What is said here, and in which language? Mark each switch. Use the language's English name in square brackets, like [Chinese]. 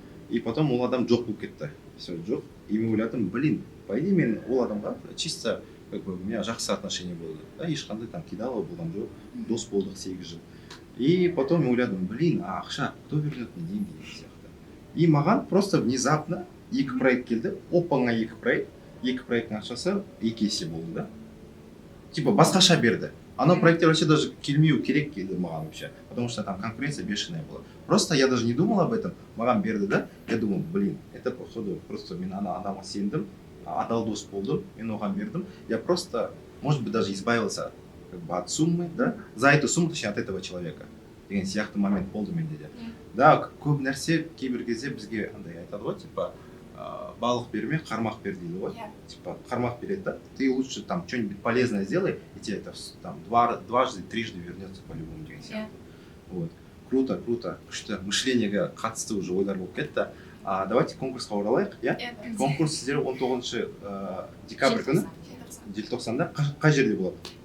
[Russian] И потом [Kazakh] ол адам жоқ болып кетті. Все, жоқ. И мен ойладым, [Russian] по идее [Kazakh] мен ол адамға [Russian] чисто как бы у меня [Kazakh] жақсы отношение болды. Да, ешқандай там кидалово болған жоқ. Дос болдық 8 жыл. И потом мен ойладым, ақша, [Russian] кто вернет мне деньги [Kazakh] деген сияқты. И маған [Russian] просто внезапно [Kazakh] екі проект келді. Оп-оңай екі проекттің ақшасы 2 есе болды да. Типа басқаша берді. Анау проекттер вообще даже келмеу керек келді маған [Russian] вообще, потому что там конкуренция бешеная была. Просто я даже не думал об этом, [Kazakh] маған берді да. [Russian] Я думал, это походу просто [Kazakh] мен ана адамға сендім, адал дос болдым, мен оған бердім. [Russian] Я просто, может быть, даже избавился как бы от суммы, да, за эту сумму, точнее, от этого человека. [Kazakh] Деген сияқты момент болды менде де. Да, көп нәрсе кейбір кезде бізге андай айтады ғой, [Russian] типа [Kazakh] балық берме, қармақ бер дейді ғой. [Russian] Типа [Kazakh] қармақ береді да, [Russian] ты лучше там что-нибудь полезное сделай, и тебе это там дважды, трижды вернется по-любому [Kazakh] деген сияқты. [Russian] Вот. Круто. [Kazakh] Күшті мышлениеге қатысты уже ойлар болып кетті. [Russian] Давайте [Kazakh] конкурсқа оралайық, иә? Конкурс сіздер 19 декабрь күні, желтоқсанда қай жерде болады?